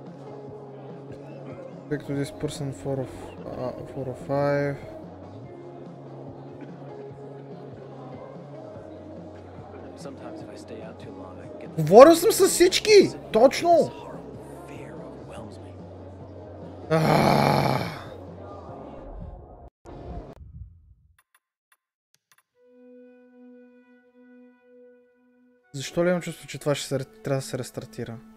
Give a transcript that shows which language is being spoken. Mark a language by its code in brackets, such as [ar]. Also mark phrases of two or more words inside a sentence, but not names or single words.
[en] Back to this person 4 of 5. Sometimes if I stay out too long, I get [bg] Говорил съм с всички! Точно! Защо ли имам чувство, че това ще трябва да се рестартира?